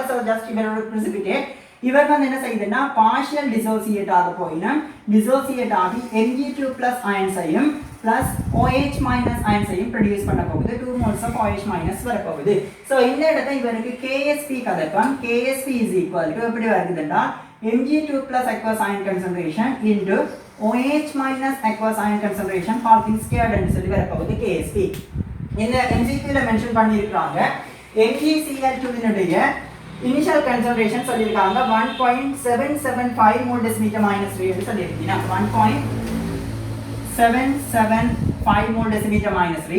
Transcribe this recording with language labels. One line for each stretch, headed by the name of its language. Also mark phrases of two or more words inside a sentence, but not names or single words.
English: so just
Tamil: இவர் ஒரு precipitate. இவர் வந்து என்ன செய்யுதுன்னா
English: partial dissociate
Tamil: ஆக போயினா டிசோசியேட் ஆகி Mg2+ அயன்ஸையும் plus OH- அயன்ஸையும் ப்ரொடியூஸ் பண்ண போகுது.
English: 2 moles of OH-
Tamil: வர போகுது. ஸோ இந்த இடத்துல இவருக்கு KSP கதப்பம்.
English: KSP is equal to
Tamil: எப்படி வருதுன்னா
English: Mg2+ aqueous ion concentration into OH- aqueous ion concentration Hawkins squared
Tamil: என்று சொல்லி வர போகுது
English: KSP.
Tamil: இந்த MCQல மென்ஷன் பண்ணியிருக்காங்க MgCl2னுடைய
English: initial concentration
Tamil: சொல்லியிருக்காங்க 1.775
English: mole decimeter minus 3
Tamil: என்று சொல்லியிருக்கீங்க.
English: 1.775 mole decimeter minus 3.